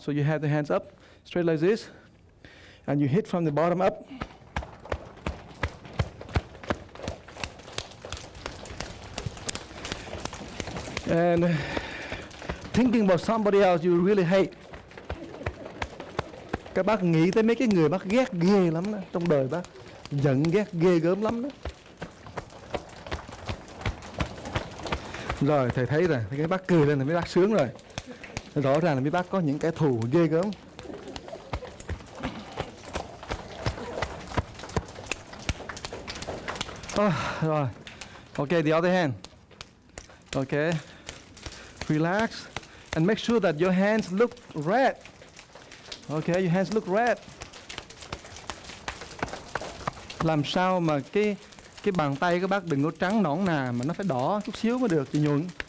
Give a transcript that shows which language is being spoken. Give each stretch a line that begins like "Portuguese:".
English: So you have the hands up, straight like this, and you hit from the bottom up. And thinking about somebody else you really hate.
Vietnamese: Các bác nghĩ tới mấy cái người bác ghét ghê lắm đó. Trong đời bác giận ghét ghê gớm lắm đó. Rồi thầy thấy rồi, thấy cái bác cười lên là mấy bác sướng rồi. Rõ ràng là mấy bác có những kẻ thù ghê gớm. Rồi.
English: Okay, the other hand. Okay. Relax and make sure that your hands look red. Okay, your hands look red.
Vietnamese: Làm sao mà cái bàn tay các bác đừng có trắng nõn nà mà nó phải đỏ chút xíu mới được, chị nhuận.